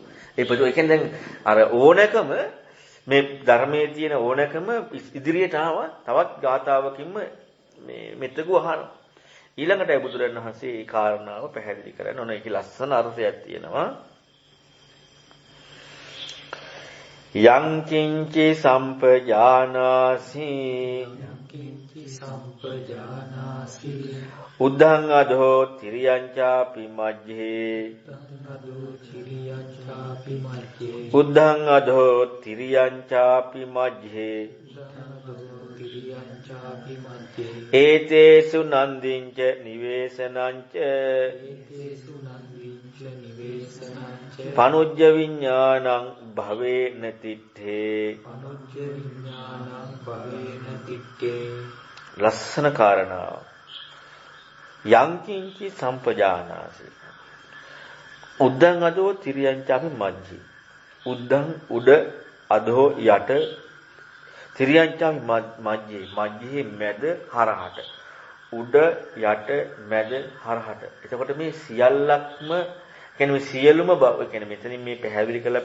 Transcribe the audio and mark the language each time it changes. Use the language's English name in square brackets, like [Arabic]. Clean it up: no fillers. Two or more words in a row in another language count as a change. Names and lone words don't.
[Sinhala] ඒ කියන්නේ දැන් අර ඕනකම මේ ධර්මයේ තියෙන ඕනකම ඉදිරියට ආවා තවත් ගාතාවකින්ම මේ මෙතකු අහනවා. ඊළඟට බුදුරජාණන් වහන්සේ මේ කාරණාව පැහැදිලි කරන ඕන ඒකේ ලස්සන අර්ථයක් තියෙනවා. [Pali] යං කිංචි සම්පජානාසි සම්පජානාසි උද්ධං අධෝ තිරියංචාපි මජ්ජේ තන්නදෝ චිරියංචාපි මජ්ජේ උද්ධං අධෝ තිරියංචාපි මජ්ජේ තන්නදෝ තිරියංචාපි මජ්ජේ ඒතේසු නන්දිංච නිවේසනංච ඒතේසු නන්දිංච නිවේසනංච පනුජ්ජ විඥානං භවේන තිත්තේ පනුජ්ජ විඥානං භවේන තිත්තේ [Sinhala] ලස්සන කාරණාව [Pali] යංකින්චි සම්පජානාසි උද්දං අදෝ තිරියංචාපි මජ්ජි උද්දං [Sinhala] උඩ අදෝ යට [Pali] තිරියංචාපි මජ්ජේ මජ්ජේ [Sinhala] මැද හරහට උඩ යට මැද හරහට එතකොට මේ සියල්ලක්ම කියන්නේ මේ සියලුම බව කියන්නේ මෙතනින් මේ පැහැදිලි කරලා